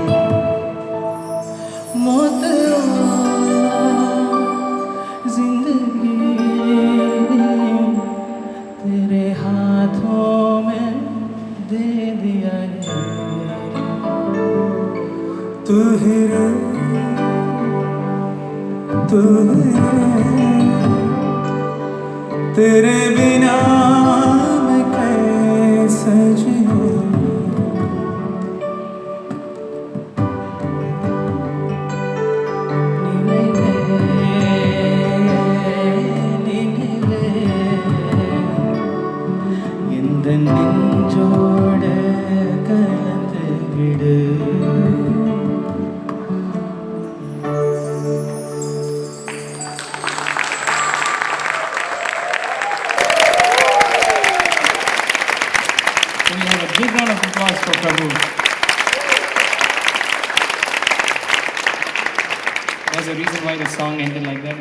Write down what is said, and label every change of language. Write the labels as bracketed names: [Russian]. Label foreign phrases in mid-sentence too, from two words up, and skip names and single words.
[Hindi] मौत जिंदगी तेरे हाथों में दे दिया है। तू ही रे, तू ही रे, तेरे बिना मैं कैसे जीऊं। [Tamil] இந்த நெஞ்சோட கலந்து விடு. [English] So we have a big round of applause for Prabhu. There's a reason why the song ended like that.